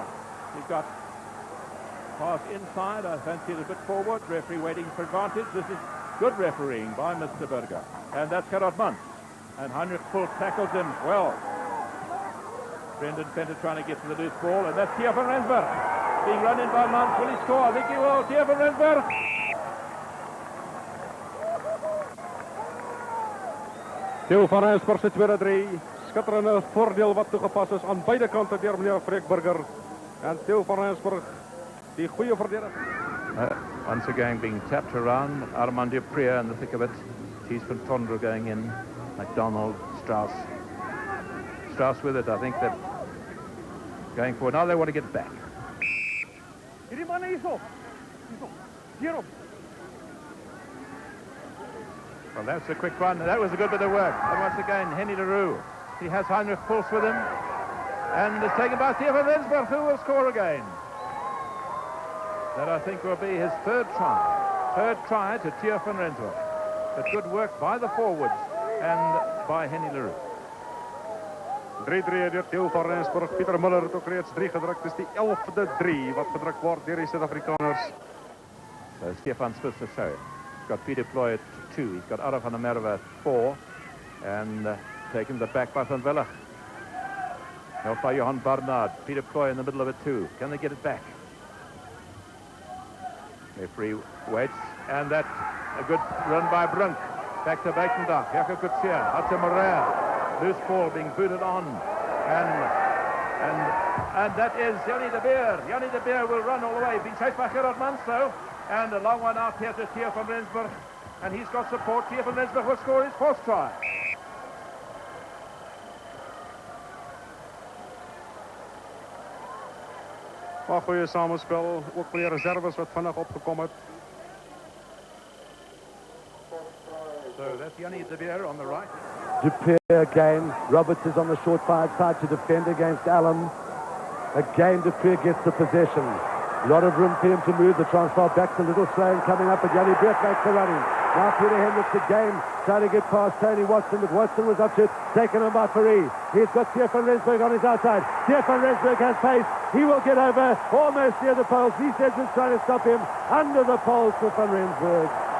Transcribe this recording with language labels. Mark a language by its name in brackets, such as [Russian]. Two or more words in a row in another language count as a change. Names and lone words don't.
[English] He's got pass inside, I fancy it a bit forward. Referee waiting for advantage. This is good refereeing by Mr. Berger. And that's Gerard Muntz. And Heinrich Fultz tackles him well. Brendan Venter trying to get to the loose ball. And that's Theo van Rensburg. Being run in by Muntz. Will he score? I think he will. Theo van Rensburg. [Afrikaans] Theo van Rensburg se tweede 3. Skitterende voordeel wat toegepas is aan beide kante deur meneer Breekburger. En Theo van Rensburg, die goeie verdediger. [English] Once again being tapped around. Armand Dupree in the thick of it. Tees van Tondra going in. McDonald, Strauss. Strauss with it, I think that going forward. Now they want to get back. [Afrikaans] Hierdie man hierso. Hierop. [English] Well, that's a quick run. That was a good bit of work. And once again, Henny LaRue. He has Heinrich Fultz with him. And it's taken by Theo van Rensburg, who will score again. That, I think, will be his 3rd try. 3rd try to Theo van Rensburg. But good work by the forwards and by Henny LaRue. [Afrikaans] 3-3 deur Theo van Rensburg. Pieter Muller het ook reeds 3 gedruk. Dis die 11de 3 wat gedruk word deur die Suid-Afrikaners. [English] So Stefan Spitzer show. He's got Peter Ploy at 2. He's got Otto van der Merwe at 4. And taking the back by Van Willig. Helped by Johan Barnard. Peter Ploy in the middle of it too. Can they get it back? Referee waits, and that's a good run by Brunk. Back to Buitendach. Jaco Kutskier, out to Morea. Loose ball being booted on. And that is Jannie de Beer. Jannie de Beer will run all the way. Being chased by Gerard Muntz though. And a long one out here to Theo van Rensburg. And he's got support. Theo van Rensburg will score his 4th try. [Afrikaans] Maar goeie samenspel, ook vir die reserves wat vinnig opgekom het. [English] So that's Jannie de Beer on the right. Dupree again. Roberts is on the short side to defend against Allen. Again, Dupree gets the possession. A lot of room for him to move. The Transvaal back's a little slow and coming up, but Jannie Breek makes the running. Now Peter Hendricks again trying to get past Tony Watson, but Watson was up to it, taken on by Fourie. He's got Theo van Rensburg on his outside. Theo van Rensburg has pace. He will get over almost near the poles. He says it's trying to stop him under the poles for Van Rensburg.